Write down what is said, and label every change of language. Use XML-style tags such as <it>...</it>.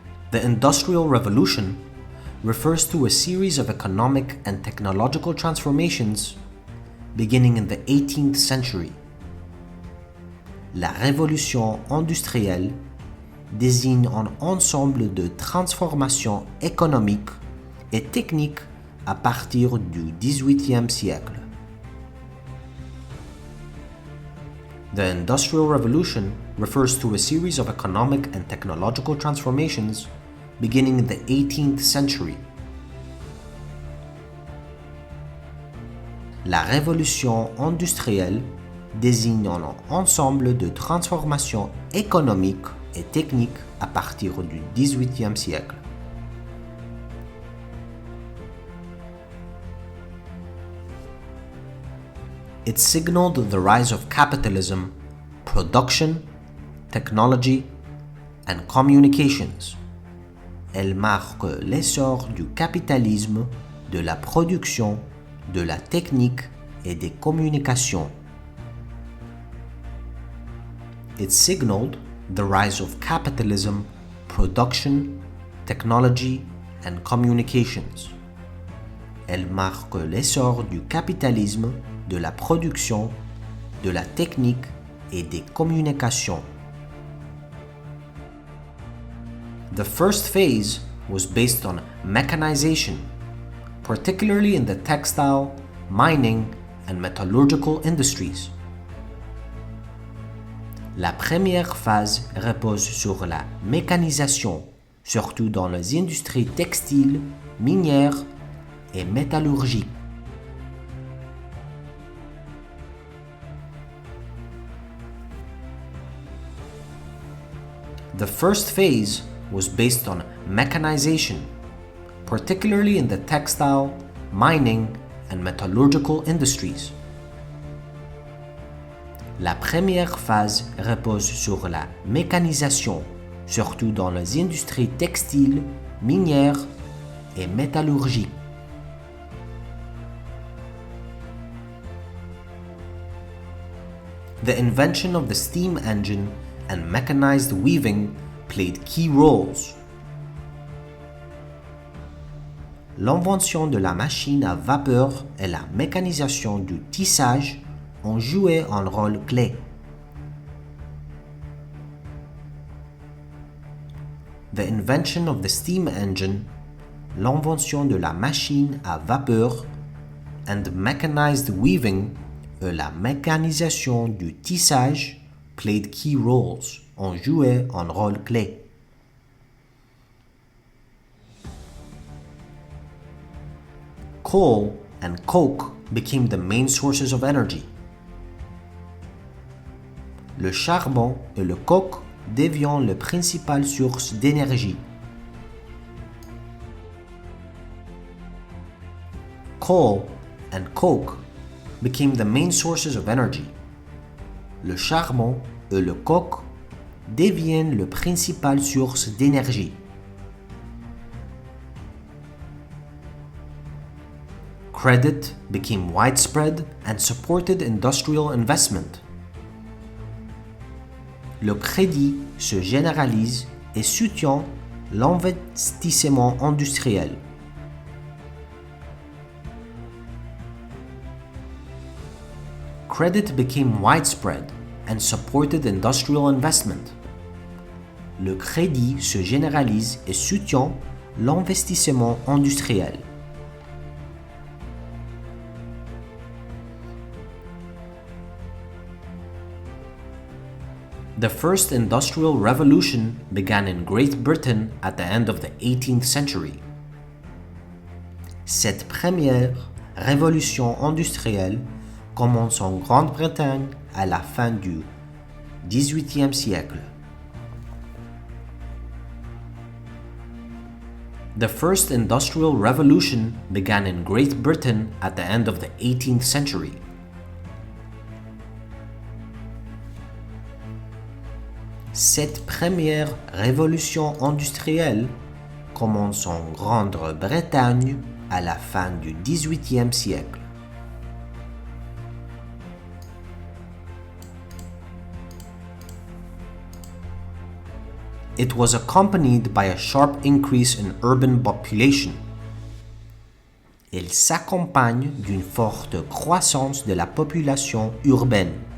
<en>The Industrial Revolution refers to a series of economic and technological transformations beginning in the 18th century.</en> <fr>La révolution industrielle désigne un ensemble de transformations économiques et techniques à partir du XVIIIe siècle.</fr> <en>The Industrial Revolution refers to a series of economic and technological transformations beginning in the 18th century.</en> <fr>La révolution industrielle désigne un ensemble de transformations économiques et techniques à partir du XVIIIe siècle.</fr> <en>It signaled the rise of capitalism, production, technology, and communications.</en> <fr>Elle marque l'essor du capitalisme, de la production, de la technique et des communications.</fr> <en>It signaled the rise of capitalism, production, technology, and communications.</en> <fr>Elle marque l'essor du capitalisme, de la production, de la technique et des communications.</fr> <en>The first phase was based on mechanization, particularly in the textile, mining, and metallurgical industries.</en> <fr>La première phase repose sur la mécanisation, surtout dans les industries textiles, minières et métallurgiques.</fr> <en>The first phase was based on mechanization, particularly in the textile, mining, and metallurgical industries.</en> <fr>La première phase repose sur la mécanisation, surtout dans les industries textiles, minières et métallurgiques.</fr> <en>The invention of the steam engine and mechanized weaving played key roles.</en> <fr>L'invention de la machine à vapeur et la mécanisation du tissage ont joué un rôle clé.</fr> <en>The invention of the steam engine,</en> <fr>l'invention de la machine à vapeur,</fr> <en>and mechanized weaving,</en> <fr>et la mécanisation du tissage,</fr> <en>played key roles,</en> <fr>ont joué un rôle clé.</fr> <en>Coal and coke became the main sources of energy.</en> <fr>Le charbon et le coke deviennent les principales sources d'énergie.</fr> <en>Coal and coke became the main sources of energy.</en> <fr>Le charbon et le coke deviennent les principales sources d'énergie.</fr> <en>Credit became widespread and supported industrial investment.</en> <fr>Le crédit se généralise et soutient l'investissement industriel.</fr> <en>Credit became widespread and supported industrial investment.</en> <fr>Le crédit se généralise et soutient l'investissement industriel.</fr> <en>The first industrial revolution began in Great Britain at the end of the 18th century.</en> <fr>Cette première révolution industrielle commence en Grande-Bretagne à la fin du XVIIIe siècle.</fr> <en>The first industrial revolution began in Great Britain at the end of the 18th century.</en> <fr>Cette première révolution industrielle commence en Grande-Bretagne à la fin du XVIIIe siècle.</fr> <en>It was accompanied by a sharp increase in urban population.</en> <fr>Elle s'accompagne d'une forte croissance de la population urbaine.</fr>